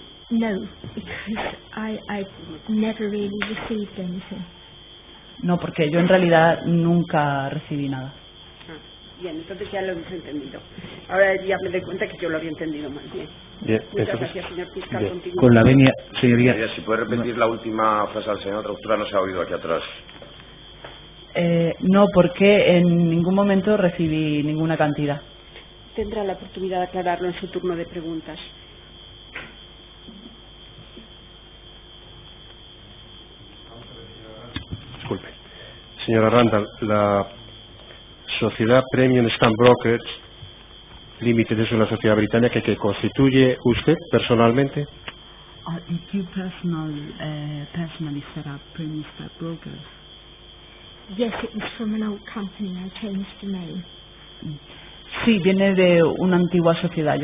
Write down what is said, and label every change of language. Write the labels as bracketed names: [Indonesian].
[English] No, because I never really received anything. [Spanish] No, porque yo en realidad nunca recibí nada. Bien, entonces ya lo hemos entendido. Ahora ya me doy cuenta que yo lo había entendido mal. Bien. Muchas gracias, señor fiscal. Con la venia, señoría. Si puede repetir la última frase al señor, la traductora no se ha oído aquí atrás. No, porque en ningún momento recibí ninguna cantidad. Tendrá la oportunidad de aclararlo en su turno de preguntas. Disculpe. Señora Randall, la Sociedad Premium Stamp Brokers Limited es una sociedad británica que constituye usted personalmente. [English] Did you personally set up Premium Stamp Brokers? Yes, it was from an old company. I changed the name. [Spanish] Sí, viene de una antigua sociedad.